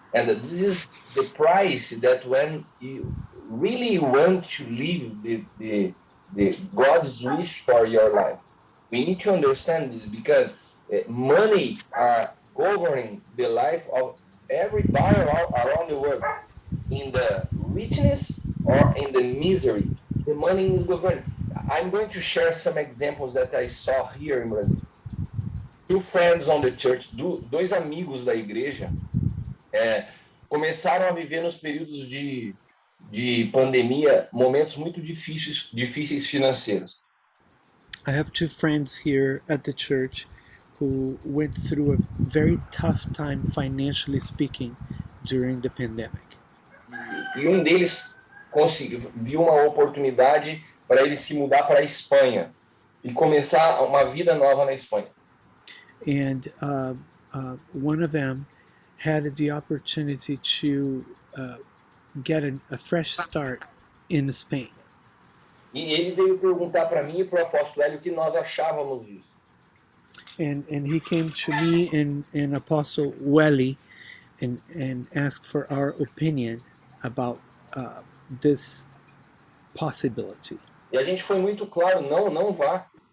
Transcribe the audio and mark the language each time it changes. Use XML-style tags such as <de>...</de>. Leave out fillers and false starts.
<en>And this is the price that when you really want to live the God's wish for your life, we need to understand this because money are governing the life of everybody around the world. In the richness or in the misery, the money is governing. I'm going to share some examples that I saw here in Brazil. Two friends on the church,</en> <pt>dois amigos da igreja, começaram a viver nos períodos de pandemia momentos muito difíceis financeiros.</pt> <en>I have two friends here at the church who went through a very tough time financially speaking during the pandemic.</en> <pt>E deles viu uma oportunidade para ele se mudar para a Espanha e começar uma vida nova na Espanha.</pt> <en>And one of them had the opportunity to get a fresh start in Spain.</en> <pt>E ele veio perguntar para mim e para o apóstolo Hélio o que nós achávamos disso.</pt> <en>And he came to me and Apostle Welly and asked for our opinion about this possibility.</en> <pt>E a gente foi muito claro, não vá.</pt>